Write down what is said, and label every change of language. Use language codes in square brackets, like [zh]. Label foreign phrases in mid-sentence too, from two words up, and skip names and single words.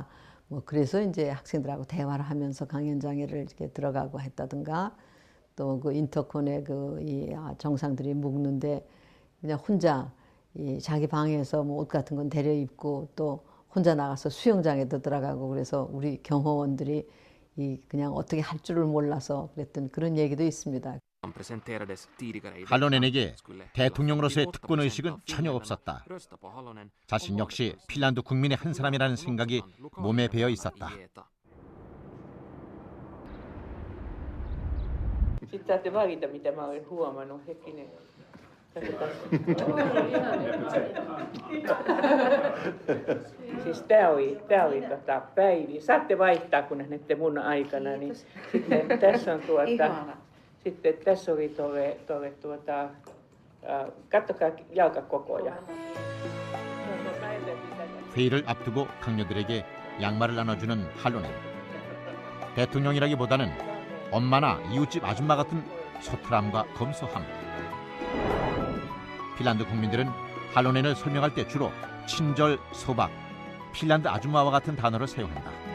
[ko] 뭐 그래서 이제 학생들하고 대화를 하면서 강연장에를 이렇게 들어가고 했다든가, 또 그 인터콘에 이 정상들이 묵는데 그냥 혼자 자기 방에서 뭐 옷 같은 건 데려 입고 또 혼자 나가서 수영장에도 들어가고, 그래서 우리 경호원들이 그냥 어떻게 할 줄을 몰라서 그랬던 그런 얘기도 있습니다. 할로넨에게 대통령으로서의 특권의식은 전혀 없었다. 자신 역시 핀란드 국민의 한 사람이라는 생각이 몸에 배어 있었다. [fi] Sitten saatte valita, mitä mä olen huomannut. Hetkinen. Siis tää oli Päivi. Saatte vaihtaa, kun näette mun aikana. Niin sitten tässä on sitten tässä oli kattokaa jalkakokoja. [ko] 회의를 앞두고 강요들에게 양말을 나눠주는 할로넨. 대통령이라기보다는 엄마나 이웃집 아줌마 같은 소탈함과 검소함. 핀란드 국민들은 할로넨을 설명할 때 주로 친절, 소박, 핀란드 아줌마와 같은 단어를 사용한다.